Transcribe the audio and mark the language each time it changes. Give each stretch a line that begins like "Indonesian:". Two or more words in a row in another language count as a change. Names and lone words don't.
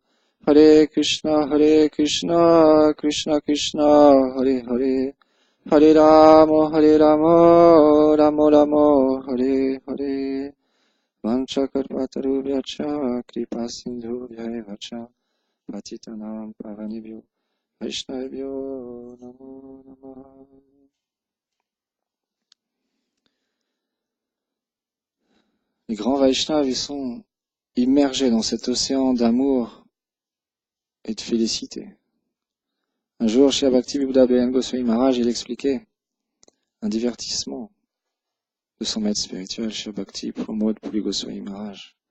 Sanskrit: हरे कृष्ण कृष्ण कृष्ण हरे हरे, हरे राम राम राम हरे पञ्चकल्पतरुभ्यश्च कृपा सिन्धुभ्य एव च पतितानां पावनेभ्यो वैष्णवेभ्यो नमो नमः.
French: Les grands Vaishnavas, ils sont immergés dans cet océan d'amour et de félicité. Un jour, chez Bhakti-Vibuddha Ben Goswami Maharaj, il expliquait un divertissement de son maître spirituel, chez Bhakti Pramod Puri Goswami Maharaj.